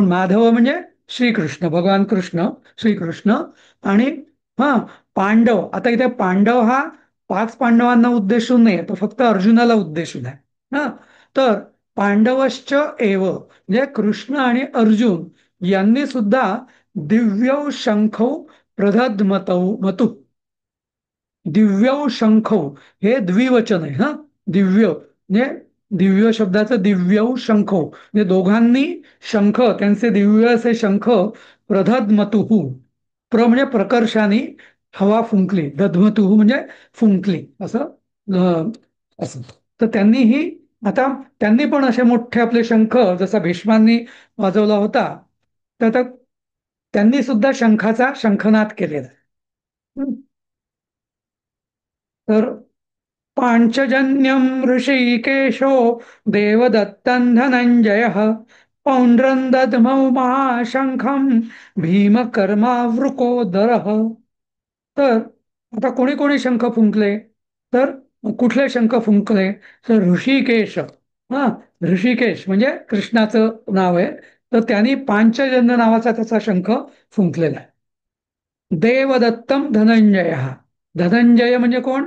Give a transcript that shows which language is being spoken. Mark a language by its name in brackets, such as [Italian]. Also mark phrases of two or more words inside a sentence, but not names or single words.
[Marathi] माधव म्हणजे श्रीकृष्ण, भगवान कृष्ण, श्रीकृष्ण. आणि हा पांडव, आता इथे पांडव हा 5 पांडवांना उद्देशून नाही, तो फक्त अर्जुनाला उद्देशून आहे. हा, तर [Sanskrit] पांडवश्च एव [Marathi] म्हणजे कृष्ण आणि अर्जुन यांनी सुद्धा [Sanskrit] दिव्यौ शंखौ प्रदधमतौ मतु. दिव्यौ शंखौ [Marathi] हे द्विवचन आहे. हा, दिव्य म्हणजे दिव्य शब्दाचं [Sanskrit] दिव्यौ शंखौ [Marathi] म्हणजे दोघांनी शंख, त्यांचे दिव्य असे शंख प्रदधमतुहू. म्हणजे प्रकर्षाने हवा फुंकली, दधमतुहू म्हणजे फुंकली असं. असं तर आता त्यांनी पण असे मोठे आपले शंख, जसा भीष्मांनी वाजवला होता, तर आता त्यांनी सुद्धा शंखाचा शंखनाद केलेला आहे. हं. [Sanskrit] तर पांचजन्यम ऋषिकेशो देवदत्तं धनंजय पौंड्रं दद्मौ महाशंखं भीमकर्मावृकोदरः. [Marathi] तर आता कोणी कोणी शंख फुंकले? तर कुठले शंख फुंकले? तर ऋषिकेश. हा, ऋषिकेश म्हणजे कृष्णाचं नाव आहे. तर त्यांनी पांचजन्य नावाचा त्याचा शंख फुंकलेला आहे. देवदत्तम धनंजय. धनंजय म्हणजे कोण?